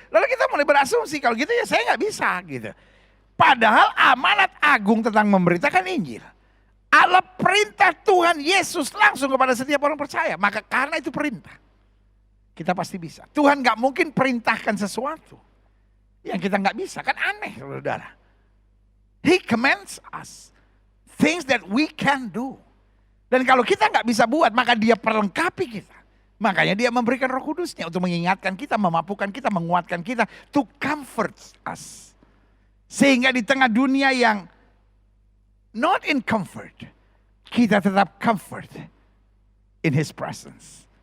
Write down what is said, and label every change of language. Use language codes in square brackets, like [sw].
[id] Lalu kita mulai berasumsi, kalau gitu ya saya nggak bisa gitu. Padahal amanat agung tentang memberitakan Injil adalah perintah Tuhan Yesus langsung kepada setiap orang percaya. Maka karena itu perintah, kita pasti bisa. Tuhan nggak mungkin perintahkan sesuatu yang kita nggak bisa. Kan aneh saudara. [en] He commands us things that we can do. [id] Dan kalau kita nggak bisa buat, maka dia perlengkapi kita. Makanya dia memberikan Roh Kudusnya untuk mengingatkan kita, memampukan kita, menguatkan kita, [en] to comfort us. [id] Sehingga di tengah dunia yang [en] not in comfort, [id] kita tetap [en] comfort in His presence.